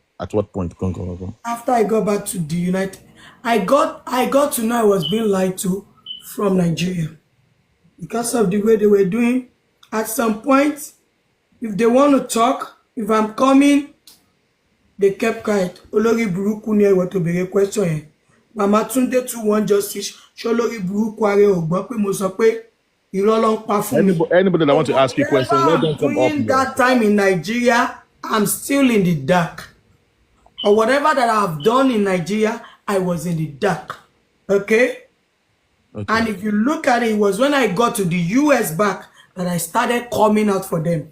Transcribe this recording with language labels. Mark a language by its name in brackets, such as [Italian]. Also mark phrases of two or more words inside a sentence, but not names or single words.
[English] At what point? Go. After I got back to the United, I got to know I was being lied to from Nigeria. Because of the way they were doing. At some point, if they want to talk, if I'm coming, they kept quiet. [Yoruba] Olori buruku ni ewo to bere question yẹn. [English] Mama Tunde too want justice. [Yoruba] Olori buruku are o gbọ́ pé mo sọ pé irọ́ ló ń pa fún mi. [English] Anybody that want to ask you questions, let them come up. During that time in Nigeria, I'm still in the dark. Or whatever that I've done in Nigeria, I was in the dark. Okay? And if you look at it, it was when I got to the US back that I started coming out for them.